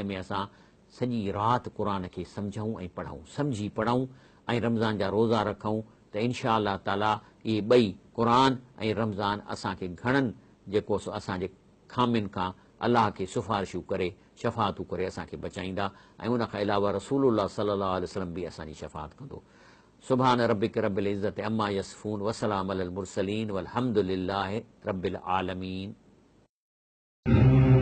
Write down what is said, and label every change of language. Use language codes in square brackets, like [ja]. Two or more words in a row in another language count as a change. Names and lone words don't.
[sd] में असां सॼी राति क़ुर खे सम्झूं ऐं पढ़ूं सम्झी पढ़ूं ऐं रमज़ान जा रोज़ा रखूं त [ar] إن شاء الله تعالى [sd] इहे ॿई क़ुर ऐं रमज़ान असांखे घणनि जेको सो असांजे खामियुनि खां अलाह खे सिफ़ारिशूं करे शफ़ातूं करे असांखे बचाईंदा ऐं उनखां अलावा [ar] رسول الله صلى الله عليه وسلم [sd] बि असांजी शफ़ात कंदो [ar] سبحان ربك رب العزة عما يصفون وسلام على المرسلين والحمد لله رب العالمين.